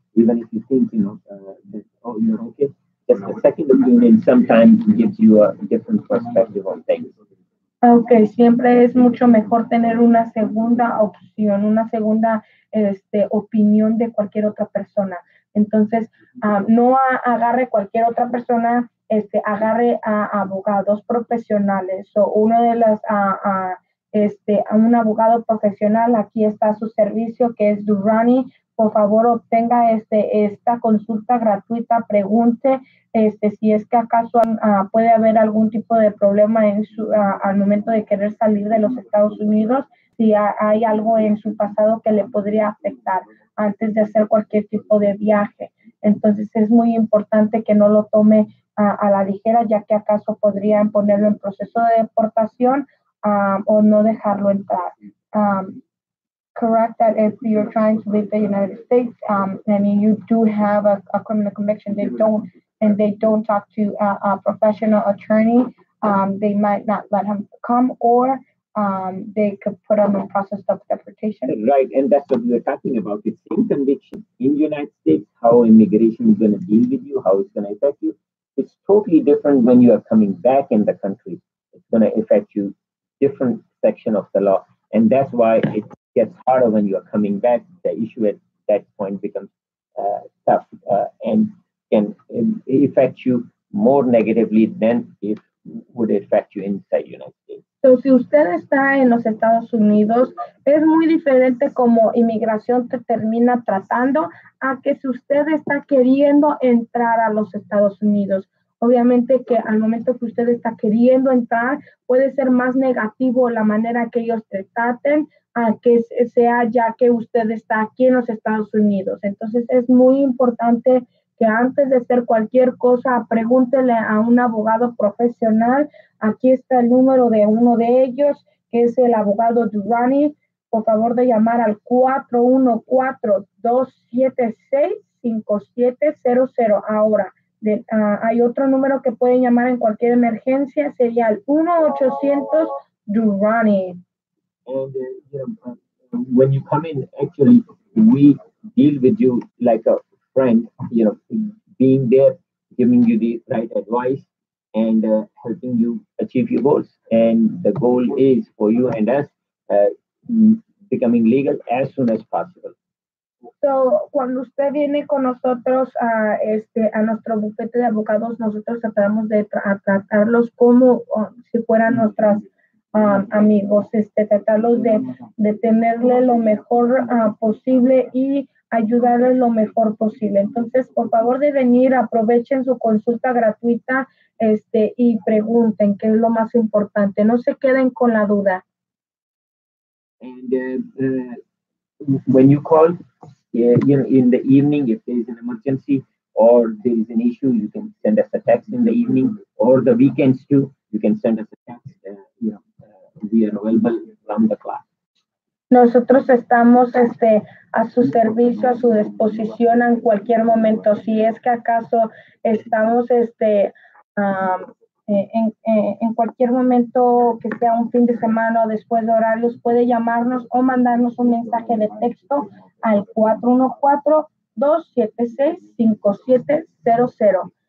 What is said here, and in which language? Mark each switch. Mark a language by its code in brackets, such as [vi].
[en] Even if you think, that you're okay, just a second opinion sometimes gives you a different perspective on things. [es] Okay, siempre es mucho mejor tener una segunda opción, una segunda opinión de cualquier otra persona. Entonces, no agarre cualquier otra persona, agarre a abogados profesionales o uno de las a un abogado profesional. Aquí está su servicio, que es Durrani. Por favor, obtenga esta consulta gratuita. Pregunte si es que acaso puede haber algún tipo de problema al momento de querer salir de los Estados Unidos, si hay algo en su pasado que le podría afectar antes de hacer cualquier tipo de viaje. Entonces, es muy importante que no lo tome a la ligera, ya que acaso podrían ponerlo en proceso de deportación o no dejarlo entrar. [en] Correct that if you're trying to leave the United States and you do have a criminal conviction, they don't talk to a professional attorney, they might not let him come, or they could put him in process of deportation. Right, and that's what we're talking about. It's in conviction in the United States, how immigration is going to deal with you, how it's going to affect you. It's totally different when you are coming back in the country. It's going to affect you different section of the law, and that's why it gets harder when you are coming back. The issue at that point becomes tough and can affect you more negatively than it would affect you inside the United States. [es] So, si usted está en los Estados Unidos, es muy diferente como inmigración te termina tratando a que si usted está queriendo entrar a los Estados Unidos. Obviamente que al momento que usted está queriendo entrar, puede ser más negativo la manera que ellos te traten a que sea ya que usted está aquí en los Estados Unidos. Entonces es muy importante que antes de hacer cualquier cosa, pregúntele a un abogado profesional. Aquí está el número de uno de ellos, que es el abogado Durrani. Por favor de llamar al 414-276-5700 ahora. Hay otro número que pueden llamar en cualquier emergencia, sería el 1-800-Durrani. [en] And when you come in, actually, we deal with you like a friend, being there, giving you the right advice, and helping you achieve your goals. And the goal is for you and us uh, becoming legal as soon as possible. [es] So, cuando usted viene con nosotros a nuestro bufete de abogados, nosotros tratamos de tratarlos como si fueran nuestras amigos, tratarlos de tenerle lo mejor posible y ayudarles lo mejor posible. Entonces, por favor de venir, aprovechen su consulta gratuita y pregunten, que es lo más importante. No se queden con la duda. [en] And when you call, in the evening, if there is an emergency or there is an issue, you can send us a text in the evening, or the weekends too. You can send us a text. We are available around the clock. [es] Nosotros estamos a su servicio, a su disposición en cualquier momento. Si es que acaso estamos en cualquier momento que sea un fin de semana o después de horarios, puede llamarnos o mandarnos un mensaje de texto al 414-276-5700.